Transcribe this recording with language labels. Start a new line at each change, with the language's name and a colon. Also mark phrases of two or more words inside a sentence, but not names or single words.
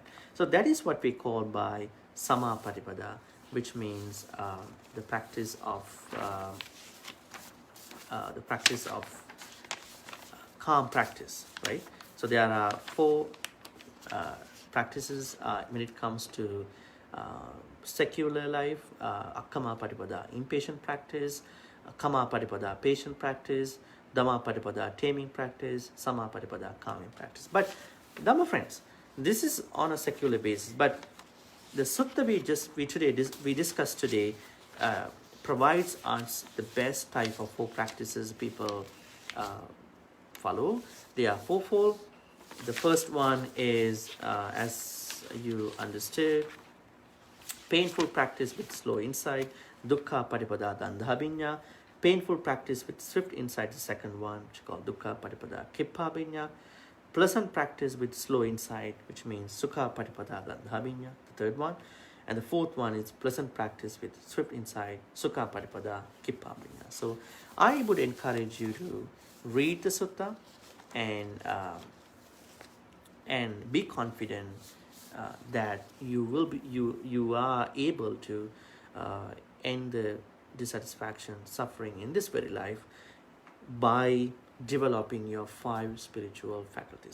English: So that is what we call by samapatipada, which means the practice of calm practice, right? So there are 4 practices when it comes to secular life:
Pali: akkama patipada,
English: impatient practice;
Pali: kama patipada,
English: patient practice;
Pali: dhamma patipada,
English: taming practice;
Pali: sama patipada,
English: calming practice. But Dhamma friends, this is on a secular basis. But the sutta we discussed today provides us the best type of 4 practices people follow. They are 4-fold. The first one is, as you understood, painful practice with slow insight,
Pali: dukkha patipada dandhabinya.
English: Painful practice with swift insight, the second one, which is called
Pali: dukkha patipada kipphabinya.
English: Pleasant practice with slow insight, which means
Pali: sukha patipada dandhabinya,
English: the third one. And the fourth one is pleasant practice with swift insight,
Pali: sukha patipada kipphabinya.
English: So I would encourage you to read the sutta and be confident that you are able to end the dissatisfaction, suffering in this very life by developing your 5 spiritual faculties.